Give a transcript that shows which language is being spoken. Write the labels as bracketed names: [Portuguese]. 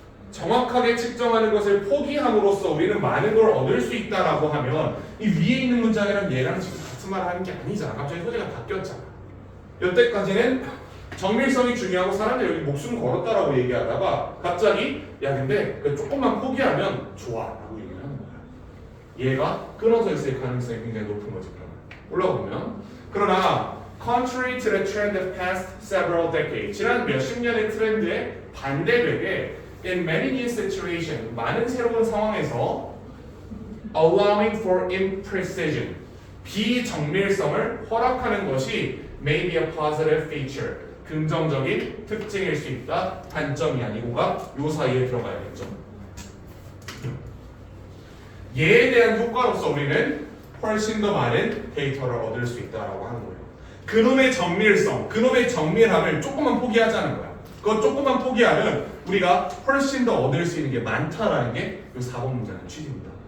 [Korean] 정확하게 측정하는 것을 포기함으로써 우리는 많은 걸 얻을 수 있다라고 하면 이 위에 있는 문장이랑 얘랑 지금 같은 말을 하는 게 아니잖아. 갑자기 소리가 바뀌었잖아. 여태까지는 정밀성이 중요하고 사람들이 여기 목숨 걸었다라고 얘기하다가 갑자기 야 근데 조금만 포기하면 좋아 라고 얘기를 하는 거야. 얘가 끊어져 있을 가능성이 굉장히 높은 거죠. 올라보면 그러나 [English] contrary to the trend of past several decades [Korean] 지난 몇십 년의 트렌드에 반대되게 [English] in many new situations [Korean] 많은 새로운 상황에서 [English] allowing for imprecision [Korean] 비정밀성을 허락하는 것이 [English] may be a positive feature [Korean] 긍정적인 특징일 수 있다. 단점이 아니고가 요 사이에 들어가야겠죠. 얘에 대한 효과로서 우리는 훨씬 더 많은 데이터를 얻을 수 있다라고 하는 거예요. 그놈의 정밀성, 그놈의 정밀함을 조금만 포기하자는 거야. 그거 조금만 포기하면 우리가 훨씬 더 얻을 수 있는 게 많다라는 게 이 4번 문제의 취지입니다.